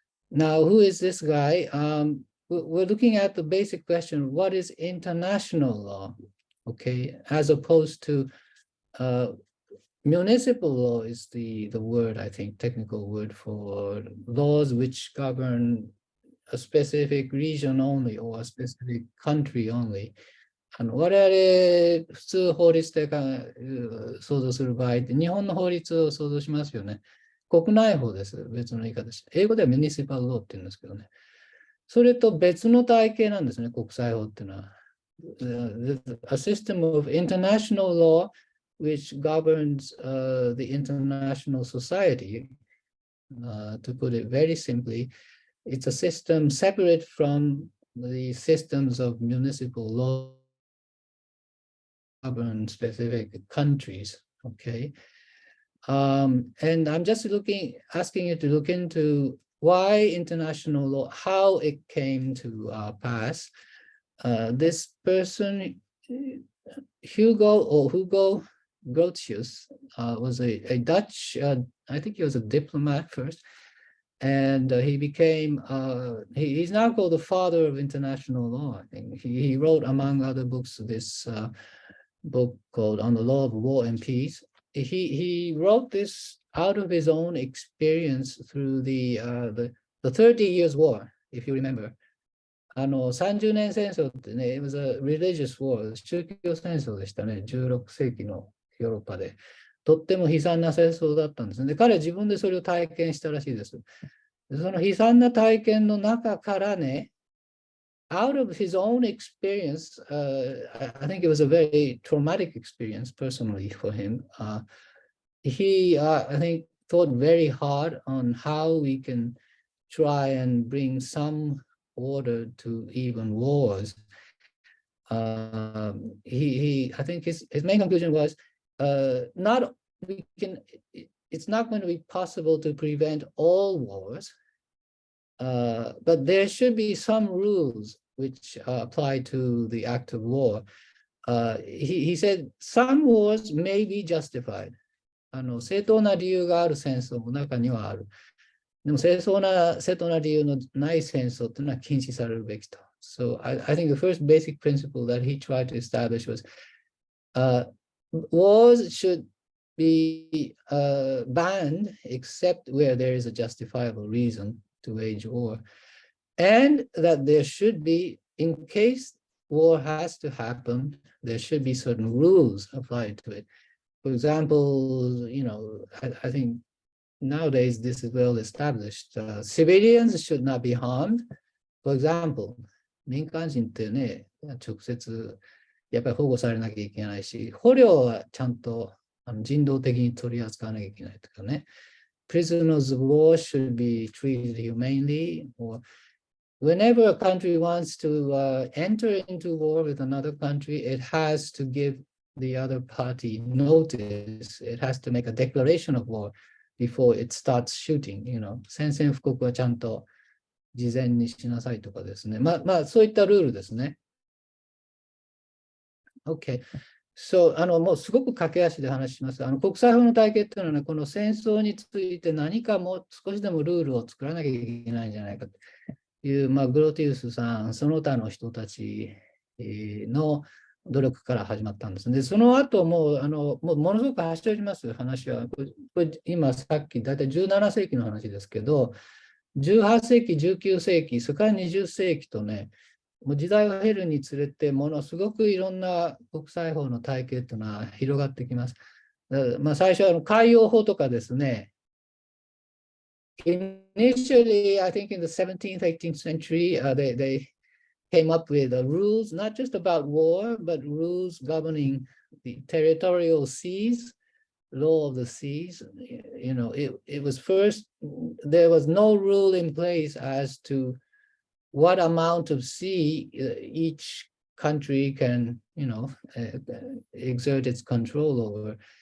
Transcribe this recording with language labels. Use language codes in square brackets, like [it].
[en] Now, who is this guy? We're looking at the basic question, what is international law? Okay, as opposed to municipal law is the word, I think, technical word for laws which govern a specific region only or a specific country only. [ja] 我々、普通法律で想像する場合って、日本の法律を想像しますよね。国内法です。別の言い方して。英語ではミニシパルローって言うんですけどね。それと別の体系なんですね、国際法っていうのは。 [en] A system of international law which governs the international society. To put it very simply, it's a system separate from the systems of municipal law govern specific countries. Okay. And I'm just asking you to look into why international law, how it came to pass. This person, Hugo Grotius, was a Dutch, I think he was a diplomat first, and he became, he's now called the father of international law. I think he wrote, among other books, this book called On the Law of War and Peace. He wrote this out of his own experience through the 30 Years War, if you remember. [ja] 30年戦争ってね、 [en] it was a religious war, [ja] 宗教戦争でしたね、16世紀のヨーロッパで。とっても悲惨な戦争だったんですね。で、彼は自分でそれを体験したらしいです。その悲惨な体験の中からね、 [en] out of his own experience, I think it was a very traumatic experience personally for him. He, I think, thought very hard on how we can try and bring some order to even wars. I think his main conclusion was it's not going to be possible to prevent all wars, but there should be some rules which apply to the act of war. He said some wars may be justified. [ja] 正当な理由がある戦争も中にはある。でも正当な理由のない戦争というのは禁止されるべきと。 [en] So I think the first basic principle that he tried to establish was wars should be banned except where there is a justifiable reason to wage war. And that there should be, in case war has to happen, there should be certain rules applied to it. For example, I think nowadays this is well established. Civilians should not be harmed. For example, [ja] 民間人ってね、直接やっぱり保護されなきゃいけないし、捕虜はちゃんと人道的に取り扱わなきゃいけないとかね。 [en] Prisoners of war should be treated humanely, or whenever a country wants to enter into war with another country, it has to give the other party notice. It has to make a declaration of war before it starts shooting. [ja] 宣戦布告はちゃんと事前にしなさいとかですね。まあ、そういったルールですね。 [en] OK。 [ja] So, もうすごく駆け足で話します。国際法の体系っていうのは、ね、この戦争について何かもう少しでもルールを作らなきゃいけないんじゃないかという、グロティウスさん、その他の人たちの努力から始まったんですね。で、その後もうものすごく走っております、話は。これ今さっき、だいたい17世紀の話ですけど、18世紀、19世紀、それから20世紀とね、もう時代を経るにつれて、ものすごくいろんな国際法の体系というのは広がってきます。最初は海洋法とかですね、 [en] initially, I think in the 17th, 18th century, they came up with rules, not just about war, but rules governing the territorial seas, law of the seas. You know, it was first, there was no rule in place as to what amount of sea each country can, you know, exert its control over.